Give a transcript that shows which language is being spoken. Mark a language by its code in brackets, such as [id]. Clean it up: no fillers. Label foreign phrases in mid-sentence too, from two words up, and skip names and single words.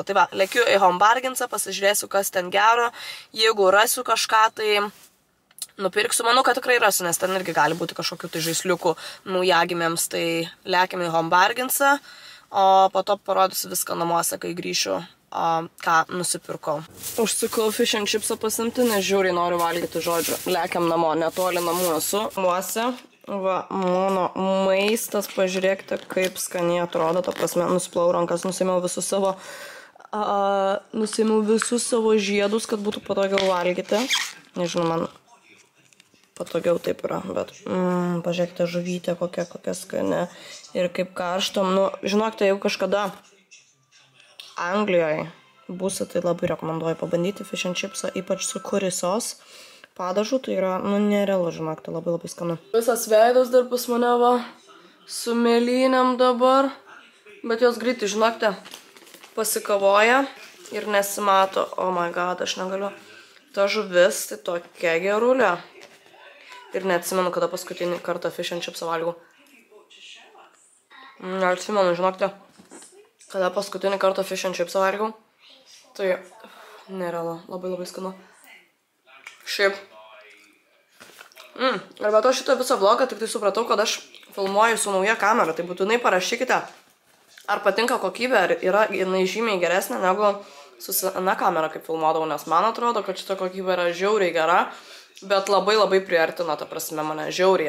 [lt] Tai va, lėkiu į Home Bargainsą, pasižiūrėsiu, kas ten gero, jeigu rasiu kažką, tai nupirksiu. Manau, kad tikrai rasiu, nes ten irgi gali būti kažkokių tai žaisliukų naujagimėms, tai lėkiam į Home Bargainsą, o po to parodysiu viską namuose, kai grįšiu, ką nusipirkau. Užsukau [en] fish and chipsą [lt] pasimti, nes žiūriai noriu valgyti, žodžiu. Lėkiam namo, netoli namų esu. Muose, va, mano maistas, pažiūrėkite, kaip skaniai atrodo, ta prasme, nusiplau rankas, nusiėmiau visus savo žiedus, kad būtų patogiau valgyti. Nežinau, man patogiau taip yra, bet pažiūrėkite žuvytę, kokia skani ir kaip karštam. Nu, žinokite, jeigu kažkada Anglijoje būsite, tai labai rekomenduoju pabandyti [en] fish and chipsą, [lt] ypač su [en] curry sauce [lt] padažu, tai yra, nu, nerealu, žinokite, labai skanu. Visas veidas dar pas mane va, su mėlynėm dabar, bet jos greitai, žinokite, pasikavoja ir nesimato. [en] Oh my god, [lt] aš negaliu. Ta žuvis, tai tokia gerulė. Ir neatsimenu, kada paskutinį kartą [en] fish and chipsą [lt] valgau. Neatsimenu, žinokite, kada paskutinį kartą [en] fish and chipsą [lt] valgau. Tai nerealu, labai skanu. Šiaip. Ir be to šitą visą vlogą tik tai supratau, kad aš filmuoju su nauja kamera. Tai būtinai parašykite, ar patinka kokybė, ar yra jinai žymiai geresnė negu su sena kamera, kaip filmuodavau, nes man atrodo, kad šita kokybė yra žiauriai gera, bet labai priartina, ta prasme, mane žiauriai.